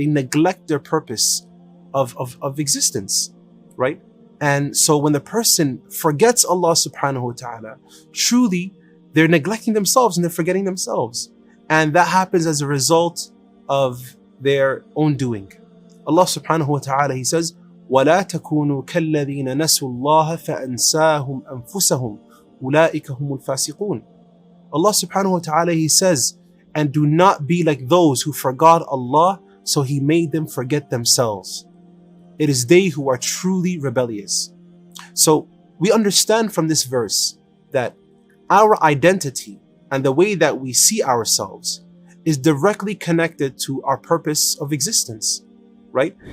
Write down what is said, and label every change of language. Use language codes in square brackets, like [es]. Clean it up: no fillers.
[en] They neglect their purpose of existence, right? And so when the person forgets Allah subhanahu wa ta'ala, truly they're neglecting themselves and they're forgetting themselves. And that happens as a result of their own doing. [ar] Allah subhanahu wa ta'ala, [en] He says, [ar] وَلَا تَكُونُوا كَالَّذِينَ نَسُوا اللَّهَ فَأَنْسَاهُمْ أَنفُسَهُمْ أُولَٰئِكَ هُمُ الْفَاسِقُونَ. [en] Allah subhanahu wa ta'ala, He says, and do not be like those who forgot Allah, so He made them forget themselves. It is they who are truly rebellious. So we understand from this verse that our identity and the way that we see ourselves is directly connected to our purpose of existence, right?